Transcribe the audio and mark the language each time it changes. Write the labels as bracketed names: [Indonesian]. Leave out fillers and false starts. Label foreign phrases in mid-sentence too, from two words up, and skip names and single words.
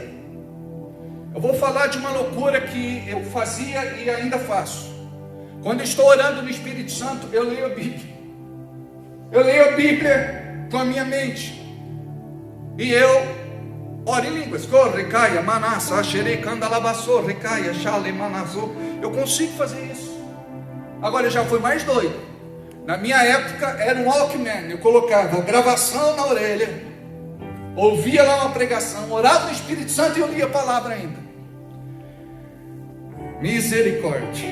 [Portuguese] Eu vou falar de uma loucura que eu fazia e ainda faço. Quando eu estou orando no Espírito Santo, eu leio a Bíblia. Eu leio a Bíblia com a minha mente, e eu oro em línguas. Corre, caia, manassa, axerei, candalabassou, recaia, chale, manazou. Eu consigo fazer isso. Agora eu já fui mais doido. Na minha época era um Walkman, eu colocava a gravação na orelha, ouvia lá uma pregação, orava no Espírito Santo e eu lia a palavra ainda. Misericórdia.